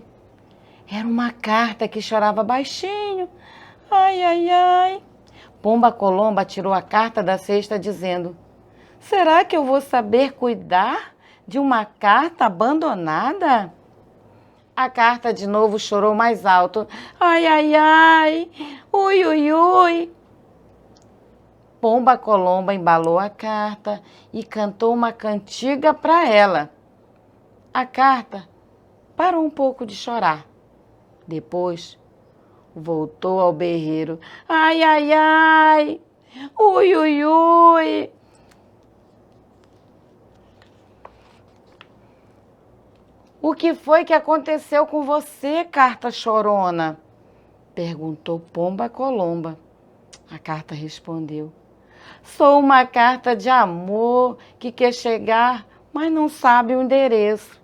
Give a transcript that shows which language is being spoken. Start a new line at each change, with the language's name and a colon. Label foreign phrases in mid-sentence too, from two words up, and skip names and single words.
Portuguese: Era uma carta que chorava baixinho. Ai, ai, ai. Pomba Colomba tirou a carta da cesta dizendo, será que eu vou saber cuidar de uma carta abandonada? A carta de novo chorou mais alto. Ai, ai, ai. Ui, ui, ui. Pomba Colomba embalou a carta e cantou uma cantiga para ela. A carta parou um pouco de chorar. Depois voltou ao berreiro. Ai, ai, ai. Ui, ui, ui. O que foi que aconteceu com você, carta chorona? Perguntou Pomba Colomba. A carta respondeu. Sou uma carta de amor que quer chegar, mas não sabe o endereço.